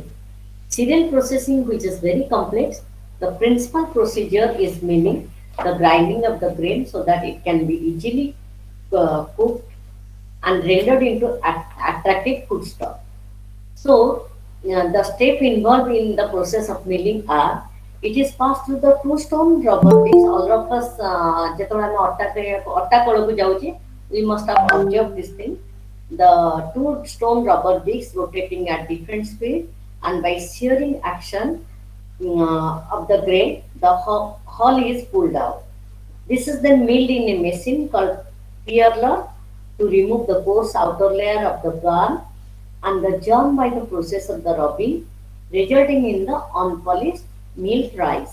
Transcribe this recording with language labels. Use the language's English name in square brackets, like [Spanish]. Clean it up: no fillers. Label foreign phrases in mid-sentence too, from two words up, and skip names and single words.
[English] Cereal processing, which is very complex, the principal procedure is milling, the grinding of the grain so that it can be easily cooked and rendered into attractive foodstuff. So, the step involved in the process of milling are it is passed through the two stone rubber discs. All of us, [Odia] ଯେତେବେଳେ ଆମେ ଅଟା କଳକୁ ଯାଉଛେ, [English] we must have observed this thing. The two stone rubber discs rotating at different speed, and by shearing action of the grain, the hull is pulled out. This is then milled in a machine called peeler to remove the coarse outer layer of the bran and the germ by the process of the rubbing, resulting in the unpolished milled rice.